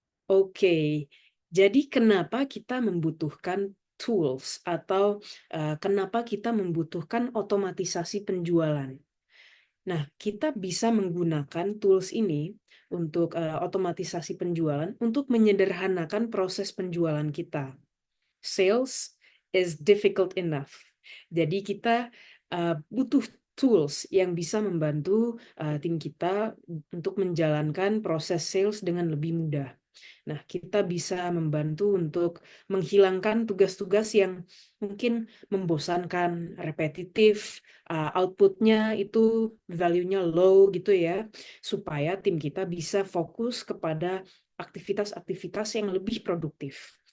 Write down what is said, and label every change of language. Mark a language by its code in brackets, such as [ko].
[id] Oke, jadi kenapa kita membutuhkan tools atau kenapa kita membutuhkan otomatisasi penjualan? Nah, kita bisa menggunakan tools ini untuk otomatisasi penjualan untuk menyederhanakan proses penjualan kita. [en] Sales is difficult enough. [id] Jadi kita butuh tools yang bisa membantu tim kita untuk menjalankan proses sales dengan lebih mudah. Nah, kita bisa membantu untuk menghilangkan tugas-tugas yang mungkin membosankan, repetitif, outputnya itu value-nya low gitu ya, supaya tim kita bisa fokus kepada aktivitas-aktivitas yang lebih produktif.